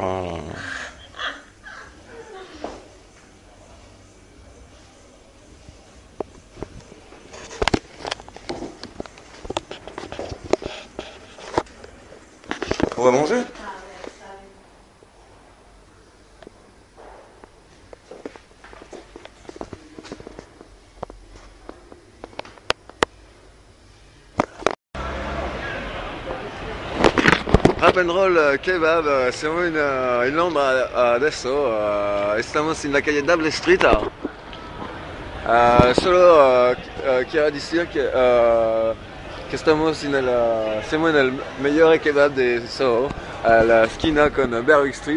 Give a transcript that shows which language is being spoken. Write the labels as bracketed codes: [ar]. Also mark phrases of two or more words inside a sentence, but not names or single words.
[fr] Hein. On va manger? Ah ouais, ça arrive. [it] Rap and roll kebab, siamo in Londra adesso, stiamo in [es] la calle [it] Double Street, [es] solo quiero decir que estamos [it] siamo nel migliore kebab [es] de Soho, alla esquina con Berwick Street.